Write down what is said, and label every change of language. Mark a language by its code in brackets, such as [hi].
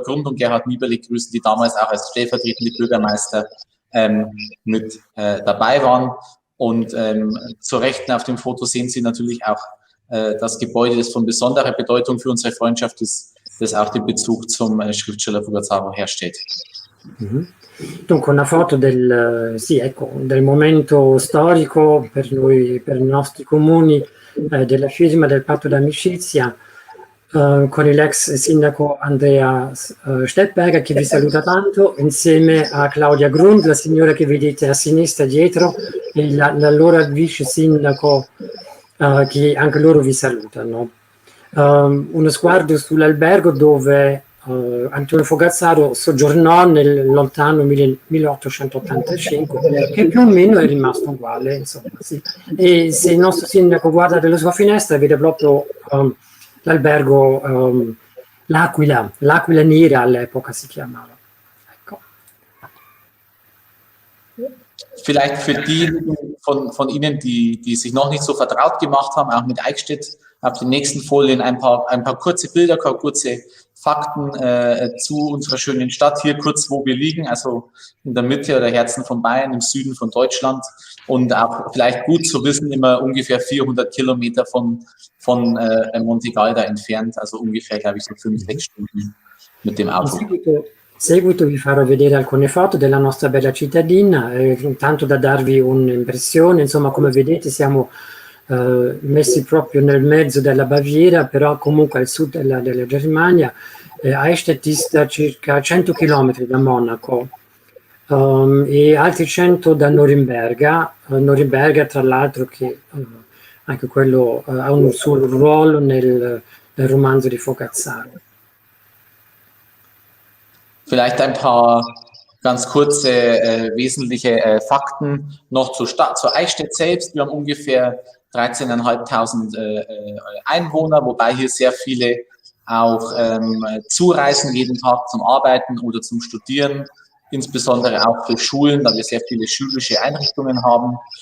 [de] Grund und Gerhard Nieberle grüßen, die damals auch als stellvertretende Bürgermeister mit dabei waren. Und zur Rechten auf dem Foto sehen Sie natürlich auch das Gebäude, das von besonderer Bedeutung für unsere Freundschaft ist, das auch den Bezug zum Schriftsteller Fogazzaro herstellt. [it] Dunque una foto del momento storico per noi, per i nostri comuni, della firma del patto d'amicizia con l'ex sindaco Andrea Stettberger, che vi saluta tanto, insieme a Claudia Grund, la signora che vedete a sinistra dietro, e l'allora vice sindaco, che anche loro vi salutano. Uno sguardo sull'albergo dove Antonio Fogazzaro soggiornò nel lontano 1885, che più o meno è rimasto uguale, insomma, sì. E se il nostro sindaco guarda dalla sua finestra vede proprio l'albergo l'Aquila Nera, all'epoca si chiamava. Ecco. [de] Vielleicht für diejenigen von Ihnen, die sich noch nicht so vertraut gemacht haben, auch mit Eichstätt, auf den nächsten Folien ein paar kurze Bilder, kurze Fakten zu unserer schönen Stadt. Hier kurz, wo wir liegen, also in der Mitte oder Herzen von Bayern, im Süden von Deutschland, und auch vielleicht gut zu wissen, immer ungefähr 400 Kilometer von Monte Galda entfernt, also ungefähr, glaube ich, so 5-6 Stunden mit dem Auto. [it] In seguito vi farò vedere alcune foto della nostra bella cittadina, tanto da darvi un'impressione. Insomma, come vedete siamo messi proprio nel mezzo della Baviera, però comunque al sud della Germania. Eichstätt dista circa 100 km da Monaco e altri 100 da Norimberga. Norimberga, tra l'altro, che anche quello ha un suo ruolo nel romanzo di Fogazzaro. [de] Vielleicht ein paar ganz kurze wesentliche Fakten noch zur Eichstätt selbst. Wir haben ungefähr 13.500 Einwohner, wobei hier sehr viele auch zureisen jeden Tag zum Arbeiten oder zum Studieren, insbesondere auch für Schulen, da wir sehr viele schulische Einrichtungen haben.